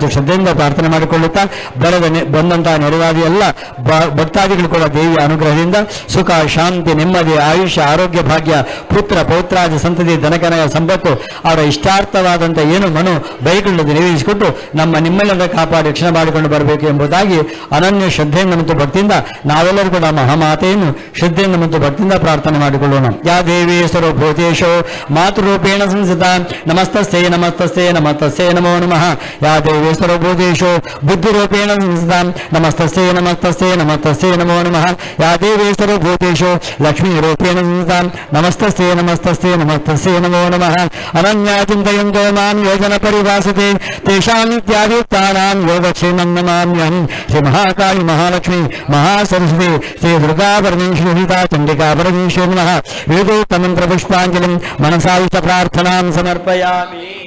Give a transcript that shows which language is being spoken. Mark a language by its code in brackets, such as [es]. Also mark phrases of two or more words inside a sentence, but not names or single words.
[kn] ಶ್ರದ್ಧೆಯಿಂದ ಪ್ರಾರ್ಥನೆ ಮಾಡಿಕೊಳ್ಳುತ್ತಾ ಬಂದಂತಹ ನೆರವಾದಿ ಎಲ್ಲ ಭಕ್ತಾದಿಗಳು ಕೂಡ ದೇವಿಯ ಅನುಗ್ರಹದಿಂದ ಸುಖ ಶಾಂತಿ ನೆಮ್ಮದಿ ಆಯುಷ್ಯ ಆರೋಗ್ಯ ಭಾಗ್ಯ ಪುತ್ರ ಪೌತ್ರಾದಿ ಸಂತತಿ ಧನಕನಯ ಸಂಪತ್ತು ಅವರ ಇಷ್ಟಾರ್ಥವಾದಂಥ ಏನು ಮನು ಬೈಗಳನ್ನು ನೆರವೇರಿಸಿಕೊಟ್ಟು ನಿಮ್ಮೆಲ್ಲರ ಕಾಪಾಡಿ ರಕ್ಷಣೆ ಮಾಡಿಕೊಂಡು ಬರಬೇಕು ಎಂಬುದಾಗಿ ಅನನ್ಯ ಶ್ರದ್ಧೆಯಿಂದ ಮತ್ತು ಭಕ್ತಿಯಿಂದ ನಾವೆಲ್ಲರೂ ಕೂಡ ಮಹಾಮಾತೆಯನ್ನು ಶ್ರದ್ಧೆಯಿಂದ ಮತ್ತು ಭಕ್ತಿಯಿಂದ ಪ್ರಾರ್ಥನೆ ಮಾಡಿಕೊಳ್ಳೋಣ. [sa] ಯಾ ದೇವಿ ಸರ್ವಭೂತೇಶೋ ಮಾತೃರೂಪೇಣ ಸಂಸ್ಥಿತ ನಮಸ್ತಸ್ಯೈ ನಮಸ್ತಸ್ಯೈ ನಮಸ್ತಸ್ಯೈ ನಮೋ ನಮಃ. ಯಾ ದೇವಿ ಸರ್ವಭೂತೇಶೋ ಬುದ್ಧಿರೂಪೇಣ ಸಂಸ್ಥಿತ ನಮಸ್ತಸ್ಯೈ ನಮಸ್ತಸ್ಯೈ ನಮಸ್ತಸ್ಯೈ ನಮೋ ನಮಃ. ಯಾ ದೇವಿ ಸರ್ವಭೂತೇಶೋ ಲಕ್ಷ್ಮೀರೂಪೇಣ ಸಂಸ್ಥಿತ ನಮಸ್ತಸ್ಯೈ ನಮಸ್ತಸ್ಯೈ ನಮಸ್ತಸ್ಯೈ ನಮೋ ನಮಃ. ಅನನ್ಯಾ ಚಿಂತಯಂತೋ ಮಾಂ ಯೋಜನ ಪರಿಭಾಸತೆ ತೇಷಾಂ ನಿತ್ಯಾಭಿಯುಕ್ತಾನಾಂ ಯೋಗಕ್ಷೇಮಂ ನಮಾಮ್ಯಹಂ. ಶ್ರೀ ಮಹಾಕಾಳಿ ಮಹಾಲಕ್ಷ್ಮಿ ಮಹಾಸರಸ್ವತಿ ಶ್ರೀ ದುರ್ಗಾ ಪರಮೇಶ್ವರಿ ಚಂಡಿಕಾ ಪರಮೇಶ್ವರ ನಮಃ. ವೇದೋಕ್ತ ಮಂತ್ರ ಪುಷ್ಪಾಂಜಲಿಂ ಮನಸಾಯುತ ಪ್ರಾರ್ಥನಾಂ ಸಮರ್ಪಯಾಮಿ.